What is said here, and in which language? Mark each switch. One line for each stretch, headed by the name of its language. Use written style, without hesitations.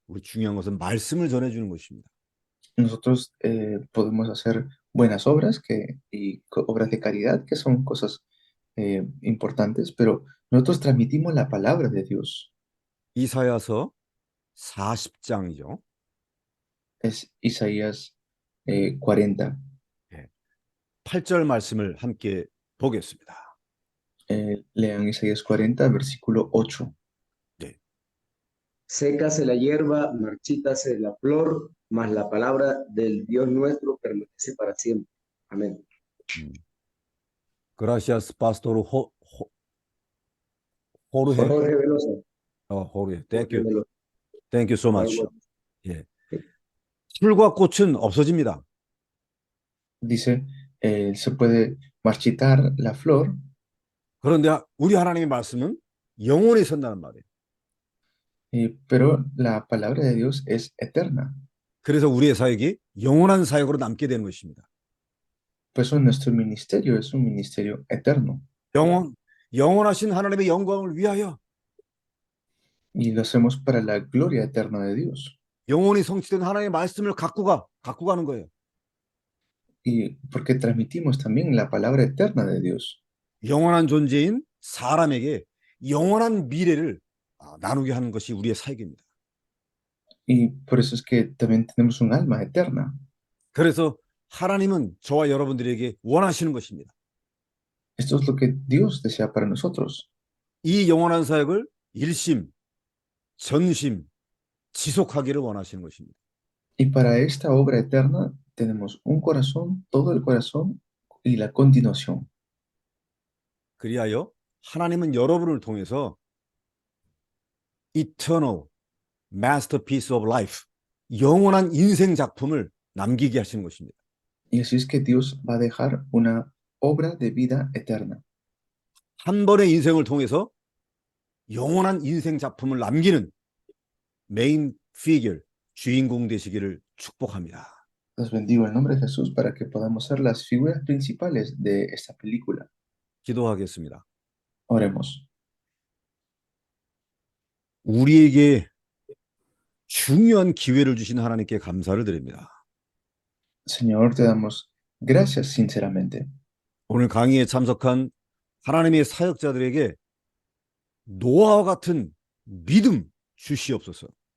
Korean: 우리 중요한 것은 말씀을 전해주는 것입니다.
Spanish: Nosotros podemos hacer buenas obras y obras de caridad, que son cosas importantes, pero nosotros transmitimos la palabra de Dios.
Korean: 이사야서 40장이죠.
Spanish: Es Isaías 40.
Korean: 8절 말씀을 함께 보겠습니다.
Spanish: Lean Isaías 40, versículo 8. Sécase la hierba, marchítase la flor, mas la palabra del Dios nuestro permanece para siempre. Amén. Gracias, Pastor Jorge. Jorge Veloso.
English: Jorge. Thank you.
Spanish: Veloso.
English: Thank you so much.
Korean: 예. 풀과 꽃은 없어집니다.
Spanish: Dice, se puede marchitar la flor,
Korean: 그런데 우리 하나님의 말씀은 영원히 선다는 말이에요.
Spanish: pero la palabra de Dios es eterna.
Korean: 그래서 우리의 사역이 영원한 사역으로 남게 되는 것입니다.
Spanish: Por eso nuestro ministerio es un ministerio eterno.
Korean: 영원하신 하나님의 영광을 위하여
Spanish: Y lo hacemos para la gloria eterna de Dios.
Korean: 영원히 성취된 하나님의 말씀을 갖고 가는 거예요.
Spanish: Y porque transmitimos también la palabra eterna de Dios.
Korean: 영원한 존재인 사람에게 영원한 미래를 나누게 하는 것이 우리의 사역입니다.
Spanish: Y por eso es que también tenemos un alma eterna.
Korean: 그래서 하나님은 저와 여러분들에게 원하시는 것입니다.
Spanish: Esto es lo que Dios desea para nosotros.
Korean: 이 영원한 사역을 일심, 전심, 지속하기를 원하시는 것입니다.
Spanish: Y para esta obra eterna tenemos un corazón, todo el corazón y la continuación.
Korean: 그리하여 하나님은 여러분을 통해서
English: eternal masterpiece of life,
Korean: 영원한 인생 작품을 남기게 하시는 것입니다.
Spanish: Y así es que Dios va a dejar una obra de vida eterna.
Korean: 한 번의 인생을 통해서 영원한 인생 작품을 남기는 메인 피겨, 주인공 되시기를 축복합니다.
Spanish: Los bendigo en nombre de Jesús para que podamos ser las figuras principales de esta película.
Korean: 기도하겠습니다.
Spanish: Oremos.
Korean: 우리에게 중요한 기회를 주신 하나님께 감사를 드립니다.
Spanish: Señor, te damos gracias sinceramente.
Korean: 오늘 강의에 참석한 하나님의 사역자들에게 노아와 같은 믿음 주시옵소서.